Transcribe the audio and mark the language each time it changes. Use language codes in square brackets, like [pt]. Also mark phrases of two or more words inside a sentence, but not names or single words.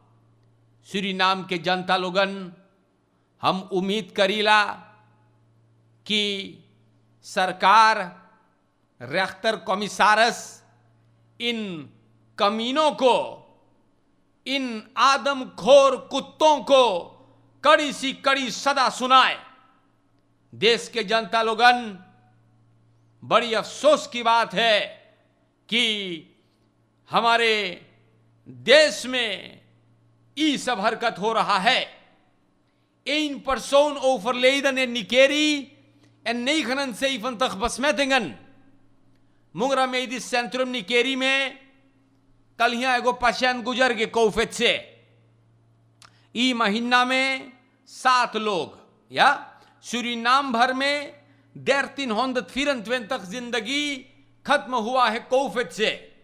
[hns] सूरीनाम के जनता लोगन, हम उम्मीद करीला कि सरकार [nl] rechter commissaris [hns] इन कमीनों को, इन आदमखोर कुत्तों को कड़ी सी कड़ी सदा सुनाए। देश के जनता लोगन, बड़ी अफसोस की बात है कि हमारे देश में ये सब हरकत हो रहा है। [nl] Een persoon overleden in Nikeri en 79 besmettingen. [hns] मुंगरा मेडिस सेंट्रम निकेरी में कल यहाँ एगो पेशेंट गुजर गए कोविड से। ई महीना में 7 लोग, या सूरीनाम भर में 1324 जिंदगी खत्म हुआ है कोविड से।